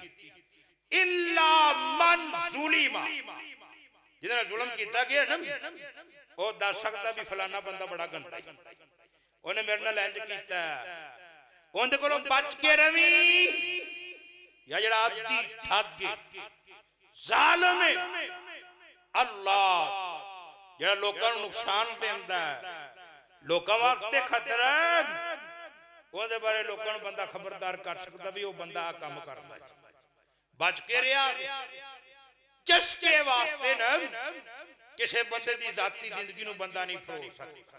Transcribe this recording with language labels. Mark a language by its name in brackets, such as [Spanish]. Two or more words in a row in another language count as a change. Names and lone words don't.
[Arabic] إلا من ظلم, [Punjabi] ਜਿਹਦੇ ਨਾਲ ਜ਼ੁਲਮ ਕੀਤਾ ਗਿਆ ਨਾ ਵੋ ਦੱਸ ਸਕਦਾ ਭੀ ਫਲਾਣਾ ਬੰਦਾ ਬੜਾ ਗੰਦਾ ਹੈ, ਉਨ੍ਹੇਂ ਮੇਰੇ ਨਾਲ ਇੰਜ ਕੀਤਾ, ਉਹਦੇ ਕੋਲੋਂ ਬਚ ਕੇ ਰਵੀਂ। ਯਾ ਜਿਹੜਾ ਆਦੀ ਠੱਗ ਜ਼ਾਲਮ ਹੈ, ਅੱਲਾਹ ਜਿਹੜਾ ਲੋਕਾਂ ਨੂੰ ਨੁਕਸਾਨ ਦਿੰਦਾ, ਲੋਕਾਂ ਵਾਸਤੇ ਖਤਰਾ, ਉਹਦੇ ਬਾਰੇ ਲੋਕਾਂ ਨੂੰ ਬੰਦਾ ਖਬਰਦਾਰ ਕਰ ਸਕਦਾ ਵੀ ਉਹ ਬੰਦਾ ਆ ਕੰਮ ਕਰਦਾ, ਬਚ ਕੇ ਰਿਹਾ। ਚਸਕੇ ਵਾਸਤੇ ਨਾ ਕਿਸੇ ਬੰਦੇ ਦੀ ਜ਼ਾਤੀ ਜ਼ਿੰਦਗੀ ਨੂੰ ਬੰਦਾ ਨਹੀਂ ਫਰੋਲ ਸਕਦਾ।